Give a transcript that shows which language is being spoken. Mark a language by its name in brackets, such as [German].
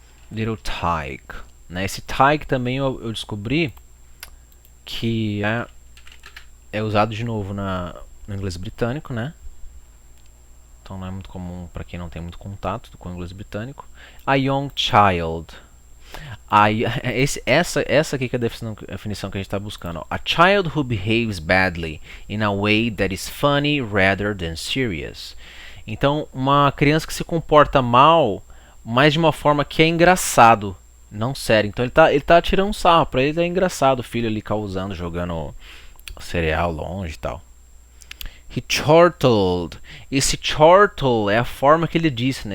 [Portuguese] Little Tyke, né? Esse Tyke também eu descobri que é usado de novo no inglês britânico, né? Então não é muito comum para quem não tem muito contato com o inglês britânico. [English] A young child. [Portuguese] Essa aqui que é a definição que a gente está buscando. [English] Ó. A child who behaves badly in a way that is funny rather than serious. [Portuguese] Então, uma criança que se comporta mal, mas de uma forma que é engraçado, não sério. Então ele tá tirando um sarro, pra ele é engraçado o filho ali causando, jogando cereal longe e tal. [English] He chortled. [Portuguese] Esse chortle é a forma que ele disse, né?